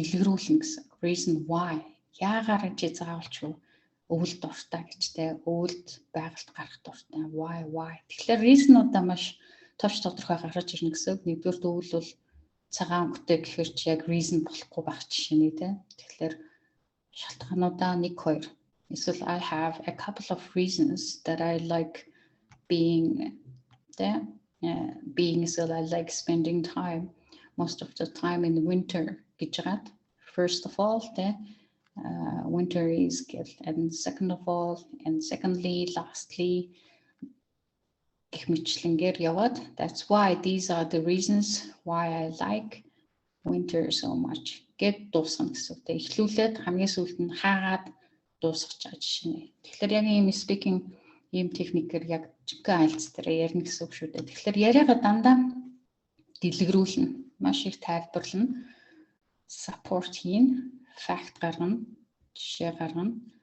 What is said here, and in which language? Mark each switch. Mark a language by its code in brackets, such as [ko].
[mn] Дэлгэрүүлнэ гэсэн. [en] Reason why. [mn] Яагаар чи заавалчгүй өвөлд дуртай гэжтэй. Өвөлд байгальд гарах дуртай. [en] Why. [mn] Тэгэхээр reason-уудаа маш товч тодорхой гаргаж ирнэ гэсэн. Нэгдүгээр өвөл бол цагаан өнгөтэй гэхээр чи яг reason болохгүй байх жишээ нэг тийм. Тэгэхээр шалтгаануудаа 1-2. Эсвэл [en] I have a couple of reasons that I like being there. So I like spending time most of the time in the winter [mn] гэж байгаа. [en] First of all, winter is good, and second of all, and secondly, lastly, [mn] гэх мэтлэнгээр яваад. [en] That's why these are the reasons why I like winter so much. [mn] Гэт дуусгана гэсэн. Тэ эхлүүлээд хамгийн сүүлд нь хаагаад дуусгаж байгаа жишээ нэ. Тэгэхээр яг ийм speaking ийм техникээр яг жинхэнэ айлц дээр ярина гэсэн үг шүү дээ. Тэгэхээр яриагаа дандаа дэлгэрүүлнэ. Маш их тайлбарлана. Support хийн, fact гаргана, жишээ гаргана.